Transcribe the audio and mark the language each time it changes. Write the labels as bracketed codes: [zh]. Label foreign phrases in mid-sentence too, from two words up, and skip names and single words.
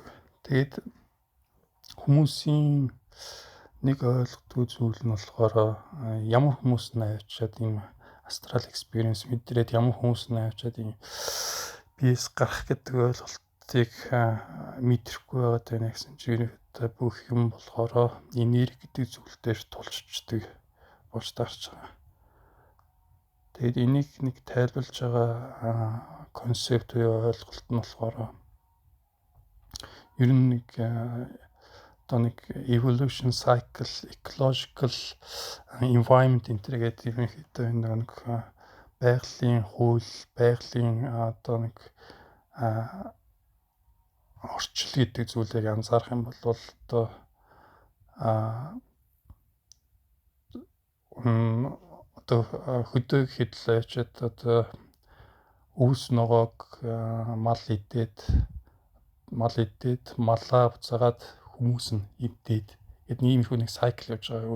[mn] Тэгээд хүмүүсийн нэг ойлгохгүй зүйл нь болохоор ямар хүмүүс нь авчиад ийм астрал experience мэдрээд ямар хүмүүс нь авчиад ийм биес гарах гэдэг ойлголтыг мэдрэхгүй байгаад байна гэсэн чинь бүх юм болохоор энерги гэдэг зүйл дээр тулчдаг болж таарч байгаа. Тэгээд энийг нэг тайлбарлаж байгаа концепт буюу ойлголт нь болохоор ер нь нэг одоо нэг [en] evolution cycle, ecological environment [mn] гэдэг ерөнхийдөө нэг байгалийн хууль, байгалийн одоо нэг орчил гэдэг зүйлийг анзаарах юм бол одоо хөдөө хэдлээчэд одоо өвс ногоог мал идээд малаа буцаагаад хүмүүс нь идээд гэдэг иймэрхүү нэг сайкл явж байгаа.